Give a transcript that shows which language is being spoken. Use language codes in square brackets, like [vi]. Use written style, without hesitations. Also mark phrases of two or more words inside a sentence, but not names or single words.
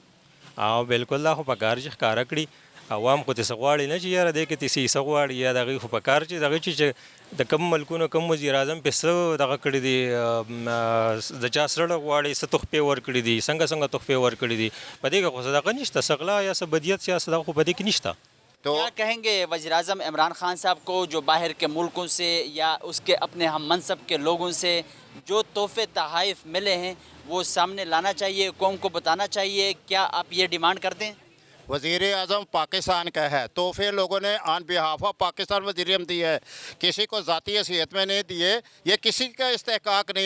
[ps] او بالکل دا خو په کار چې ښکاره کړي، عوام خو څه غواړي نه چې یاره دی کې تاسې څه غواړي، یا د هغې خو په کار چې دغه چې د کوم ملکونو کوم وزیر اعظم پې څه دغه کړي دي، د چا سره غواړي څه تحفې ورکړي دي، څنګه تحفې ورکړي دي، په دې کې خو څه دغه نشته، څه غلا یا څه بدیت یا څه دغه خو په دې کې نشته. [ur] کیا کہیں گے وزیر اعظم عمران خان صاحب کو جو باہر کے ملکوں سے یا اس کے اپنے ہم منصب کے لوگوں سے جو تحفے تحائف ملے ہیں وہ سامنے لانا چاہیے، قوم کو بتانا چاہیے؟ کیا آپ یہ ڈیمانڈ کرتے ہیں؟ وزیر اعظم پاکستان کا ہے، تحفے لوگوں نے [en] on behalf of [ur] پاکستان وزیر اعظم دی ہے، کسی کو ذاتی حیثیت میں نہیں دیے، یہ کسی کا استحقاق نہیں ہے۔